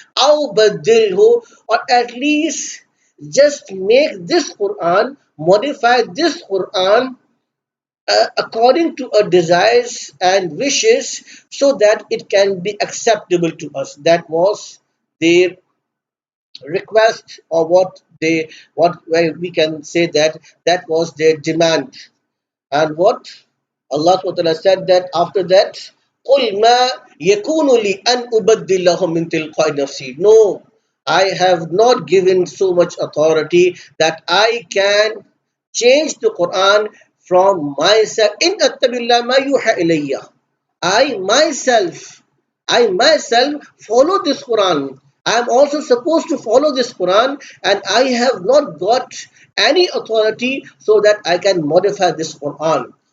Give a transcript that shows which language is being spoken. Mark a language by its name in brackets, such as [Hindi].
[Arabic] أو بدله, [English] or at least just make this Quran, modify this Quran according to our desires and wishes, so that it can be acceptable to us. That was their request, or what we can say that that was their demand. And what Allah SWT said that after that, [Arabic] قُلْ مَا يَكُونُ لِي أَنْ أُبَدِّلَهُ مِنْ تِلْقَاءِ نَفْسِي. [English] No, I have not given so much authority that I can change the Quran from myself. [Arabic] إِنْ أَتَّبِعُ إِلَّا مَا يُوحَى إِلَيَّ. [English] I myself, I myself follow this Quran. I am also supposed to follow this Quran, and I have not got any authority so that I can modify this Quran.